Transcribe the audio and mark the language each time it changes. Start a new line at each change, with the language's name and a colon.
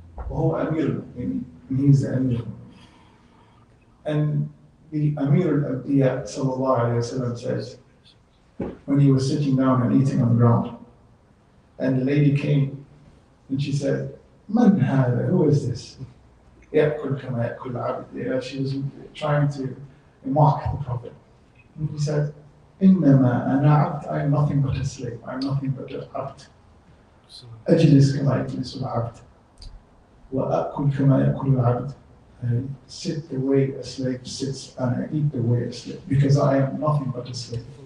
Arabic: وهو أمير,
English: he's the Amir. And the Amir al-Anbiya sallallahu alayhi wa sallam says, when he was sitting down and eating on the ground, and the lady came and she said,
Arabic: "Man hada?
English: Who is this?"
Arabic: يأكل كما يأكل العبد.
English: She was trying to mock the Prophet. And he said,
Arabic: "إنما أنا عبد.
English: I am nothing but a slave. I am nothing but a abd.
Arabic: أجلس كما يجلس العبد. وأكل كما يأكل العبد.
English: sit the way a slave sits, and I eat the way a slave, because I am nothing but a slave.